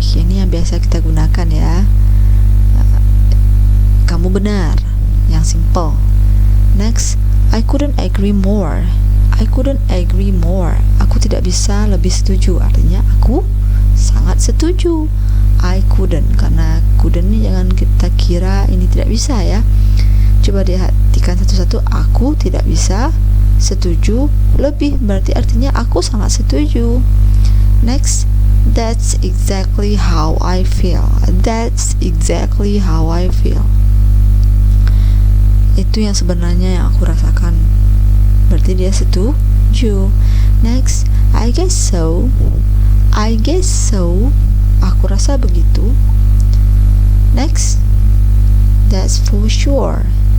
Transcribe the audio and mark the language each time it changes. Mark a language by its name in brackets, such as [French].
[Indonesian] Ini yang biasa kita gunakan ya. Kamu benar. Yang simple. [English] Next, I couldn't agree more. I couldn't agree more. [Indonesian] Aku tidak bisa lebih setuju. Artinya aku sangat setuju. [English] I couldn't. [Indonesian] Karena couldn't ini jangan kita kira ini tidak bisa ya. Coba diartikan satu-satu. Aku tidak bisa setuju lebih, berarti artinya aku sangat setuju. [English] Next, that's exactly how I feel. That's exactly how I feel. [Indonesian] Itu yang sebenarnya yang aku rasakan, berarti dia setuju. [English] Next, I guess so. I guess so. [Indonesian] Aku rasa begitu. [English] Next, that's for sure.